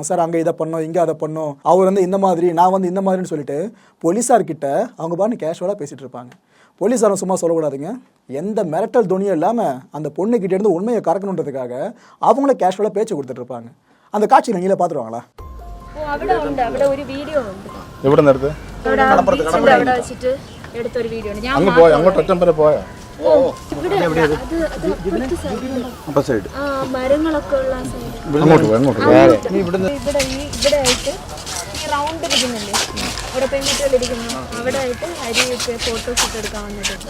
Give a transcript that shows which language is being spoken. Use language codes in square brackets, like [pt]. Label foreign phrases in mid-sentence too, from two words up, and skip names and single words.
[ta] சார் அங்கே இதை பண்ணோம், இங்கே அதை பண்ணோம், அவர் வந்து இந்த மாதிரி, நான் வந்து இந்த மாதிரின்னு சொல்லிட்டு போலீஸார்கிட்ட அவங்க பாட்டு கேஷுவலாக பேசிகிட்டு இருப்பாங்க. போலீஸாரும் சும்மா சொல்லக்கூடாதுங்க, எந்த மிரட்டல் துணியும் இல்லாமல் அந்த பொண்ணுக்கிட்டே இருந்து உண்மையை கறக்கணுன்றதுக்காக அவங்கள கேஷுவலாக பேச்சு கொடுத்துட்டு இருப்பாங்க. அந்த காட்சி நீங்களே பார்த்துருவாங்களா? [ml] എവിടെ നിർത്ത് എടുത്തൊരു വീഡിയോ ഉണ്ട്. അങ്ങ് പോയ അങ്ങോട്ട് ഒറ്റം വരെ പോയ മരങ്ങളൊക്കെ ഉള്ള സൈഡ് അങ്ങോട്ട് ഇവിടെ ആയിട്ട് ഈ റൗണ്ട് ഇരിക്കുന്നില്ലേ, അവിടെ പെൺകുട്ടികൾ ഇരിക്കുന്നു, അവിടെ ആയിട്ട് അരിയൊക്കെ ഫോട്ടോസ് ഒക്കെ എടുക്കാൻ വന്നിട്ട്